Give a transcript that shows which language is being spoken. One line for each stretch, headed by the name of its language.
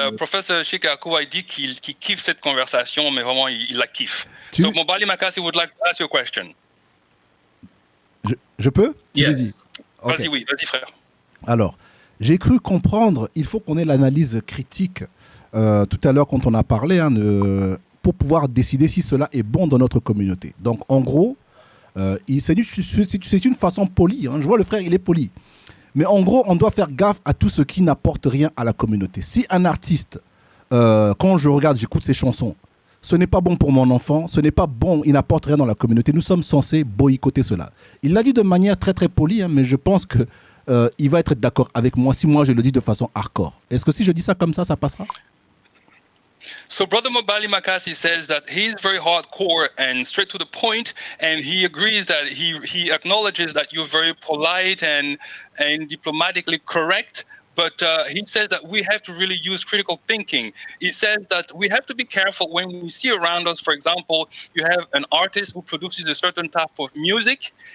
French: Professor Chike Akua dit qu'il kiffe cette conversation, mais vraiment, il la kiffe.
English: So, MOBALI MAKASI would like to ask you a question.
French: Je peux?
English: Yes. Okay.
French: Vas-y, frère. Alors, j'ai cru comprendre, il faut qu'on ait l'analyse critique tout à l'heure quand on a parlé, pour pouvoir décider si cela est bon dans notre communauté. Donc, en gros, c'est une façon polie. Je vois le frère, il est poli. Mais en gros, on doit faire gaffe à tout ce qui n'apporte rien à la communauté. Si un artiste, quand je regarde, j'écoute ses chansons, ce n'est pas bon pour mon enfant, ce n'est pas bon, il n'apporte rien dans la communauté, nous sommes censés boycotter cela. Il l'a dit de manière très très polie, mais je pense que il va être d'accord avec moi si moi je le dis de façon hardcore. Est-ce que si je dis ça comme ça passera?
English: So Brother MOBALI MAKASI says that he's very hardcore and straight to the point, and he agrees that he acknowledges that you're very polite and diplomatically correct, but he says that we have to really use critical thinking. He says that we have to be careful when we see around us, for example, you have an artist who produces a certain type of music.